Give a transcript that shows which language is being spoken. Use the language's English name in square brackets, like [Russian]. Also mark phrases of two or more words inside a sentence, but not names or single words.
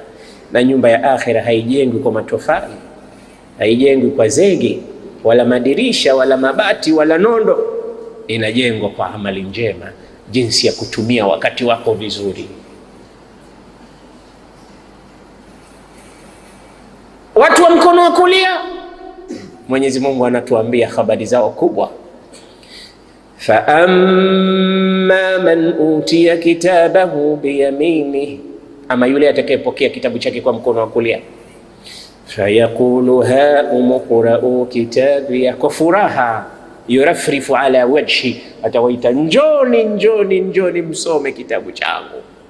[Swahili] Na nyumba ya akhira haijengwi kwa matofali, haijengwi kwa zege wala madirisha wala mabati wala nondo, inajengwa kwa amali njema, jinsi ya kutumia wakati wako vizuri. Watu wa mkono wa kulia, Mwenyezi Mungu anatuambia habari zao kubwa, [Arabic] فأما من أوتي كتابه بيمينه, [Swahili] ama yule atakayepokea kitabu chake kwa mkono wa kulia, [Arabic] فيقول هاؤم اقرءوا كتابيه, [Swahili] kwa furaha, yurafrifu [Arabic] على وجهي, [Swahili] atawaita njoni, njoni, njoni msome kitabu changu.